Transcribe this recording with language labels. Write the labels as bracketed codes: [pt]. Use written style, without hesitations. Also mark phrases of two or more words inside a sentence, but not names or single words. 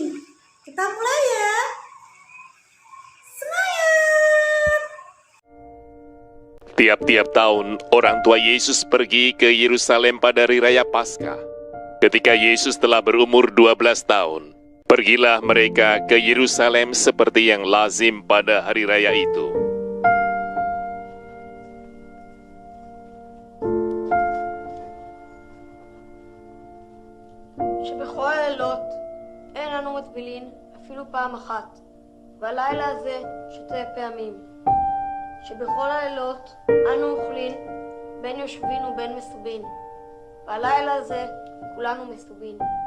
[id] Kita mulai ya. Semangat! Tiap-tiap tahun, orang tua Yesus pergi ke Yerusalem pada Hari Raya Paskah. Ketika Yesus telah berumur 12 tahun, pergilah mereka ke Yerusalem seperti yang lazim pada hari raya itu. [he] שבכל הלילות אין אנו מטבילין אפילו פעם אחת, והלילה הזה שתי פעמים. שבכל הלילות אנו אוכלים בין יושבין ובין מסובין, והלילה הזה כולנו מסובין.